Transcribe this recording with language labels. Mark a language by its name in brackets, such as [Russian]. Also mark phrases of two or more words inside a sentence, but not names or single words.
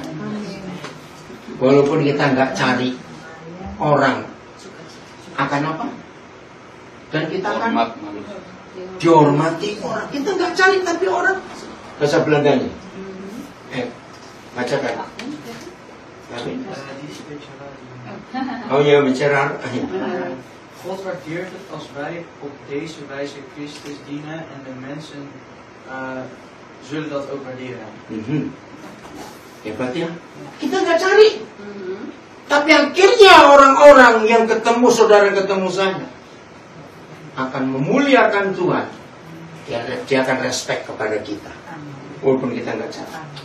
[Indonesian] Walaupun kita nggak cari orang, akan apa? Dan kita akan dihormati orang. Kita nggak cari tapi orang. Bahasa Belandanya. Bacakan. Oh ja, bicara. [Dutch] God waardeert het als wij op deze wijze Christus dienen en de mensen zullen dat ook waarderen. [Indonesian] Hebat ya. Kita nggak cari. Tapi akhirnya orang-orang yang ketemu saudara, ketemu saya, akan memuliakan Tuhan. Dia akan respect kepada kita. Walaupun kita nggak cari.